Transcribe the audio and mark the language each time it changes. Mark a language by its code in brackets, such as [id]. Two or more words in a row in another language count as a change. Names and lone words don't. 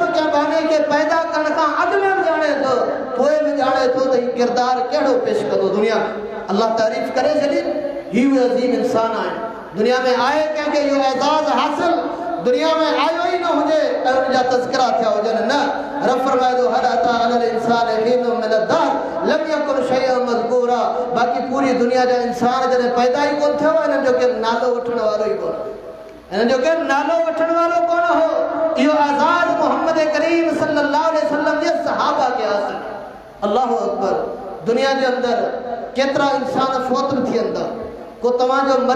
[sd] कंहिं बाने खे पैदा करण खां अॻु में ॼाणे थो पोइ बि ॼाणे थो त हीउ किरदारु कहिड़ो पेश कंदो दुनिया में अल्लाह तारीफ़ करे छॾी हीउ उहे अज़ीम इंसान आहिनि दुनिया में आए कंहिंखे इहो एज़ाज़ हासिल दुनिया में आयो ही न हुजे ऐं उनजा तज़किरा थिया हुजनि न रब फरमाए थो [ar] هل أتى على الإنسان حين من الدهر لم يكن شيئا مذكورا [sd] बाक़ी पूरी दुनिया जा इंसान जॾहिं पैदा ही कोन थियो हिननि जो केरु नालो वठण वारो ही कोन हिननि जो केरु नालो वठण वारो कोन हो इहो आज़ाद मोहम्मद करीम [ar] صلى الله عليه وسلم [sd] जे सहाबा खे हासिल [ar] الله أكبر [sd] दुनिया जे अंदर केतिरा इंसान फोत थी वेंदा को तव्हांजो मरी